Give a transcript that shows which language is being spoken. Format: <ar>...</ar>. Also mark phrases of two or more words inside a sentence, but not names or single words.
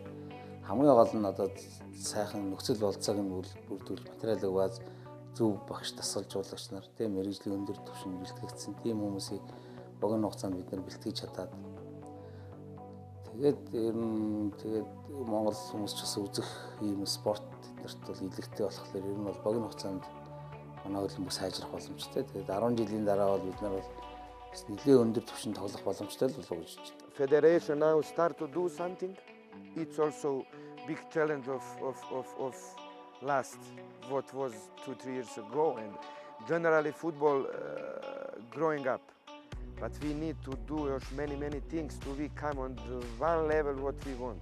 <mn>Хамгийн гол нь одоо сайхан нөхцөл болцоог нь бүрдүүл материалыг бааз зөв багш тасалжуулагч нар тийм мэрэгжлийн өндөр түвшинд бэлтгэгдсэн тийм хүмүүсийг богино хугацаанд бид нар бэлтгэж чадаад тэгээд Монгол хүмүүс ч бас үзэх ийм спорт эднэрт бол илэгтэй болохоор ер нь бол богино хугацаанд манай хөлбөмбөг сайжрах боломжтой. Тэгээд 10 жилийн дараа бол бид нар бол нэлээд өндөр түвшинд тоглох боломжтой болов уу гэж байна.</mn> <en>Federation now start to do something. It's also big challenge of last what was 2-3 years ago, and generally football growing up. But we need to do many things to become on the one level what we want.</en>